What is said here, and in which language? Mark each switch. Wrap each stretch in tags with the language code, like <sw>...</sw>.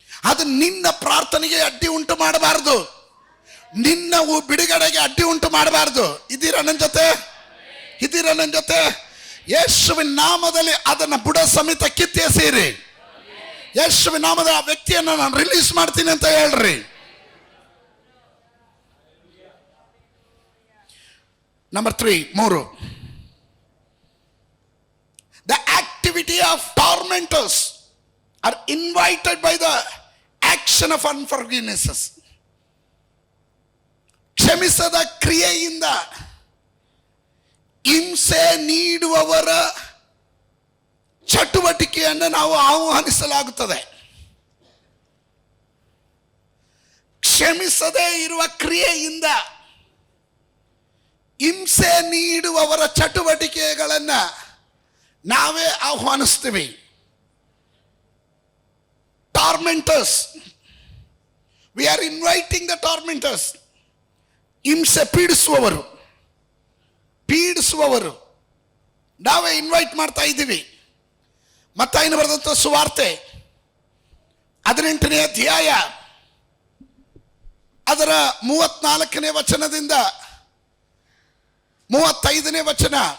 <kn>ಅದು ನಿನ್ನ ಪ್ರಾರ್ಥನೆಗೆ ಅಡ್ಡಿ ಉಂಟು ಮಾಡಬಾರದು, ನಿನ್ನ ಬಿಡುಗಡೆಗೆ ಅಡ್ಡಿ ಉಂಟು ಮಾಡಬಾರದು. ಇದೀರ ನನ್ನ ಜೊತೆ? ಯೇಸುವಿನ ನಾಮದಲ್ಲಿ ಅದನ್ನ ಬುಡ ಸಮೇತ ಕಿತ್ತೆಸೆಯಿರಿ. ಯೇಸುವಿನ ನಾಮದ ಆ ವ್ಯಕ್ತಿಯನ್ನು ನಾನು ರಿಲೀಸ್ ಮಾಡ್ತೀನಿ ಅಂತ ಹೇಳ್ರಿ.</kn> <en>Number 3, the activity of tormentors are invited by the action of unforgiveness.</en> <kn>ಕ್ಷಮಿಸದ ಕ್ರಿಯೆಯಿಂದ ಹಿಂಸೆ ನೀಡುವವರ ಚಟುವಟಿಕೆಯನ್ನು ನಾವು ಆಹ್ವಾನಿಸಲಾಗುತ್ತದೆ. ಕ್ಷಮಿಸದೇ ಇರುವ ಕ್ರಿಯೆಯಿಂದ ಹಿಂಸೆ ನೀಡುವವರ ಚಟುವಟಿಕೆಗಳನ್ನು ನಾವೇ ಆಹ್ವಾನಿಸ್ತೀವಿ.</kn> <en>Tormentors, we are inviting the tormentors.</en> <kn>ಹಿಂಸೆ ಪೀಡಿಸುವವರು ನಾವೇ ಇನ್ವೈಟ್ ಮಾಡ್ತಾ ಇದ್ದೀವಿ. ಮತ್ತಾಯನ ಬರೆದಂಥ ಸುವಾರ್ತೆ 18ನೇ ಅಧ್ಯಾಯ ಅದರ 34ನೇ ವಚನದಿಂದ 35ನೇ ವಚನ,</kn>